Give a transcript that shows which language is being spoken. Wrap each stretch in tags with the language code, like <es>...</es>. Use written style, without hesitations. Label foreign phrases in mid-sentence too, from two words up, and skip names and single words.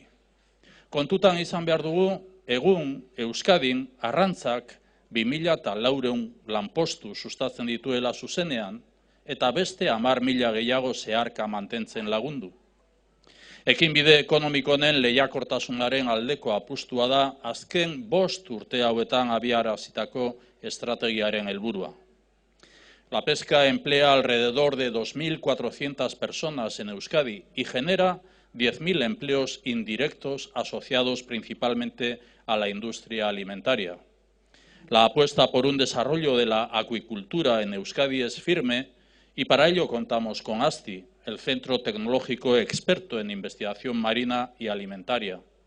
<eu>Kontutan izan behar dugu, egun Euskadin arrantzak 2.400 lanpostu sustatzen dituela zuzenean eta beste 10.000 gehiago zeharka mantentzen lagundu. Ekinbide ekonomikonen lehiakortasunaren aldeko apustua da azken 5 urte hauetan abiarazitako estrategiaren helburua.</eu> <es>La pesca emplea alrededor de 2.400 personas en Euskadi y genera 10.000 empleos indirectos asociados principalmente a la industria alimentaria. La apuesta por un desarrollo de la acuicultura en Euskadi es firme y para ello contamos con ASTI, el Centro Tecnológico Experto en Investigación Marina y Alimentaria.</es>